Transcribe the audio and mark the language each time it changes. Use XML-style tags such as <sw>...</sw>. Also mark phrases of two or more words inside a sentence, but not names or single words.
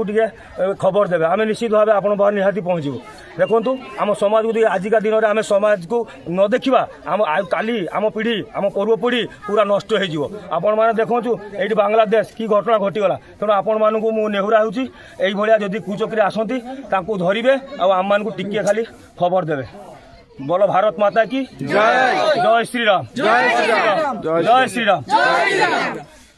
<or>ଟିକେ ଖବର ଦେବେ ଆମେ ନିଶ୍ଚିତ ଭାବେ ଆପଣଙ୍କ ପାଖରେ ନିହାତି ପହଞ୍ଚିବୁ ଦେଖନ୍ତୁ ଆମ ସମାଜକୁ ଯଦି ଆଜିକା ଦିନରେ ଆମେ ସମାଜକୁ ନ ଦେଖିବା ଆମ କାଲି ଆମ ପିଢ଼ି ଆମ ପୂର୍ବ ପିଢ଼ି ପୁରା ନଷ୍ଟ ହେଇଯିବ ଆପଣମାନେ ଦେଖନ୍ତୁ ଏଇଠି ବାଂଲାଦେଶ କି ଘଟଣା ଘଟିଗଲା ତେଣୁ ଆପଣମାନଙ୍କୁ ମୁଁ ନେହୁରା ହେଉଛି ଏଇଭଳିଆ ଯଦି କୁଚକ୍ରି ଆସନ୍ତି ତାଙ୍କୁ ଧରିବେ ଆଉ ଆମମାନଙ୍କୁ ଟିକିଏ ଖାଲି ଖବର ଦେବେ</or> <hi>बोलो भारत माता की जय जय श्री राम जय श्री राम जय श्री राम।</hi>